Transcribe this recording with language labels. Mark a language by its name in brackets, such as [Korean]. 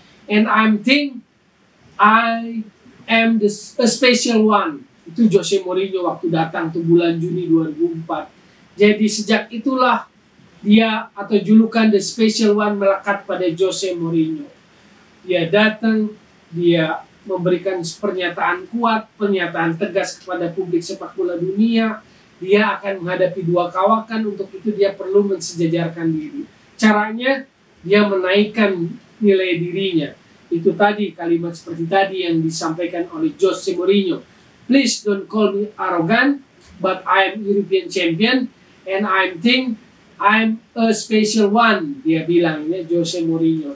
[English] "And I think I am a special one." [Indonesian] Itu Jose Mourinho waktu datang tuh bulan Juni 2004. Jadi sejak itulah dia atau julukan The Special One melekat pada Jose Mourinho. Dia datang, dia memberikan pernyataan kuat, pernyataan tegas kepada publik sepak bola dunia. Dia akan menghadapi dua kawakan, untuk itu dia perlu mensejajarkan diri. Caranya, dia menaikkan nilai dirinya. Itu tadi, kalimat seperti tadi yang disampaikan oleh Jose Mourinho. [English] "Please don't call me arrogant, but I am European champion, and I think I'm a special one," dia bilang ya Jose Mourinho.